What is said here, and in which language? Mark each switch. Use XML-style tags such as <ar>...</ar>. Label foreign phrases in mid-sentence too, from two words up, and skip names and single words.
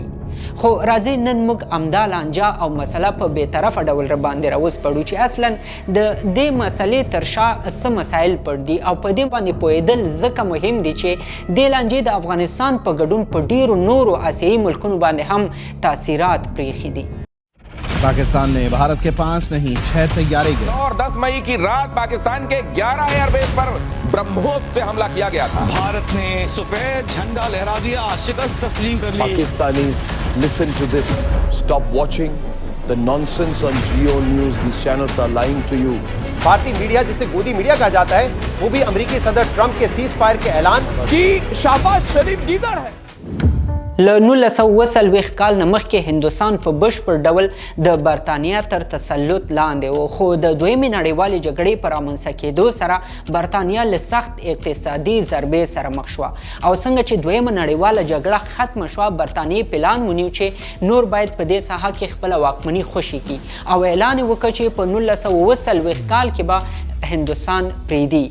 <ps>خو راځئ نن موږ همدا لانجه او مسله په بېطرفه ډول رباندې راوسپړو چې اصلا د دې مسلې تر شا څه مسایل پټ دي او په دې باندې پوهېدل ځکه مهم دي چې دې لانجې د افغانستان په ګډون په ډیرو نورو آسیایي ملکونو باندې هم تاثیرات پرېښي دي.</ps> <ur>پاکستان نے بھارت کے 5 نہیں 6 طیارے گئے اور 10 مئی کی رات پاکستان کے 11 ایئربیس پر براہموس سے حملہ کیا گیا تھا. بھارت نے سفید جھنڈا لہرا دیا، شکست تسلیم کر لی.</ur> <en>Pakistanis, listen to this. Stop watching the nonsense on Geo News. These channels are lying to you.</en> <ur>بھارتی میڈیا جسے گودی میڈیا کہا جاتا ہے وہ بھی امریکی صدر ٹرمپ کے</ur> <en>cease fire</en> <ur>کے اعلان کہ شہباز شریف گیدڑ ہے.</ur> <ps>له 1940 کال نه مخکې هندوستان په بشپړ ډول د برطانیا تر تسلط لاندې و، خو د دویمې نړیوالې جګړې په رامنځته کېدو سره برطانیا له سخت اقتصادي ضربې سره مخ شوه او څنګه چې دویمه نړیواله جګړه ختمه شوه، برطانیې پلان ونیو چې نور باید په دې ساحه کې خپله واکمني خوشي کړي او اعلان یې وکړ چې په 1940 کال کې به هندوستان پرېږدي.</ps>